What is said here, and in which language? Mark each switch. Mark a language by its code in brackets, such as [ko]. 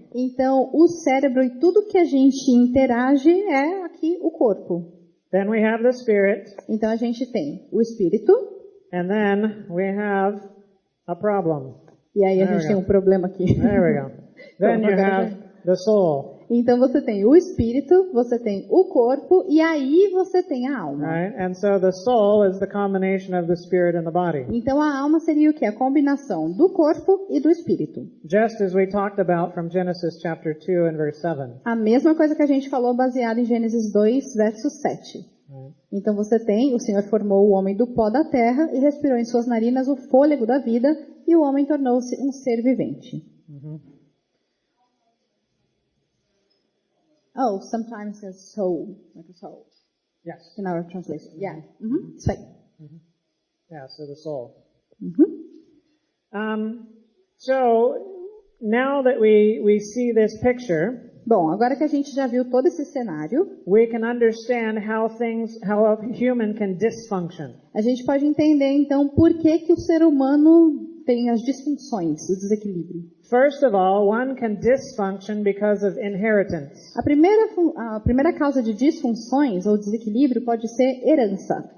[pt] Então o cérebro e tudo que a gente interage é aqui o corpo. [en] Then we have the spirit, [pt] Então a gente tem o espírito [en] and then we have a problem. [pt] e aí a [en] There [pt] gente [en] we [pt] tem [en] go. [pt] um problema aqui. [en] There we go. Then you have the soul, [pt] Então você tem o espírito, você tem o corpo e aí você tem a alma. [en] right? And so the soul is the combination of the spirit and the body. [pt] Então a alma seria o que? A combinação do corpo e do espírito. [en] Just as we talked about from Genesis chapter 2 and verse 7. [pt] A mesma coisa que a gente falou baseado em Gênesis 2, verso 7. Então você tem, o Senhor formou o homem do pó da terra e respirou em suas narinas o fôlego da vida e o homem tornou-se um ser vivente. [en] Oh, sometimes it's soul, like a soul, Yes. in our translation. Yeah. [pt] Isso aí. [en] Yeah, so the soul. Uhum. So now that we see this picture, [pt] Bom, agora que a gente já viu todo esse cenário, [en] we can understand how a human can dysfunction. [pt] a gente pode entender então por que o ser humano tem as disfunções, o desequilíbrio. [en] First of all, one can dysfunction because of inheritance. [pt] A primeira causa de disfunções ou desequilíbrio pode ser herança.